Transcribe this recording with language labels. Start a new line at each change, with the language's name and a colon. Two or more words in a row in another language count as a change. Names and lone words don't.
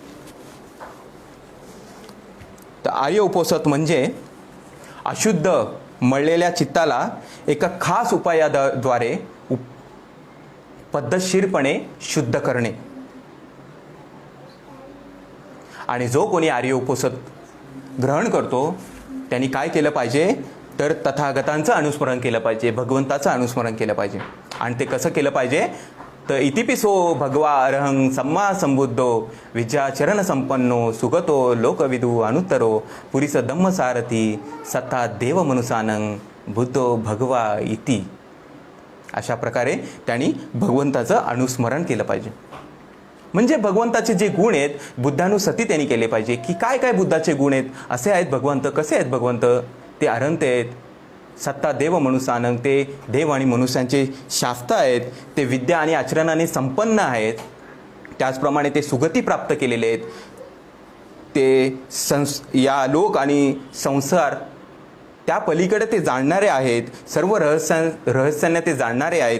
Marathi: तर आर्य उपोषण म्हणजे अशुद्ध मळलेल्या चित्ताला एका खास उपायाद्वारे पद्धतशीरपणे शुद्ध करणे. आणि जो कोणी आर्य उपोषण ग्रहण करतो त्यांनी काय केलं पाहिजे? तर तथागतांचं अनुस्मरण केलं पाहिजे, भगवंताचं अनुस्मरण केलं पाहिजे. आणि ते कसं केलं पाहिजे?
Pali: तर इतिपिसो भगवा अरहं सम्मा संबुद्धो विद्याचरण संपन्नो सुगतो लोकविदू अनुत्तरो पुरीस धम्मसारथी सत्ता देव मनुसानं बुद्धो भगवा इति.
Marathi: अशा प्रकारे त्यांनी भगवंताचं अनुस्मरण केलं पाहिजे. म्हणजे भगवंताचे जे गुण आहेत बुद्धानुसती त्यांनी केले पाहिजे की काय काय बुद्धाचे गुण आहेत, असे आहेत भगवंत, कसे आहेत भगवंत? ते अनंत आहेत,
Pali: सत्ता देव मनुष्यानं,
Marathi: ते देव आणि मनुष्यांचे शास्त्र आहेत, ते विद्या आणि आचरणाने संपन्न आहेत, त्याचप्रमाणे ते सुगती प्राप्त केलेले आहेत, ते या लोक आणि संसार त्या पलीकडे ते जाणणारे आहेत, सर्व रहस्यांना ते जाणणारे आहेत.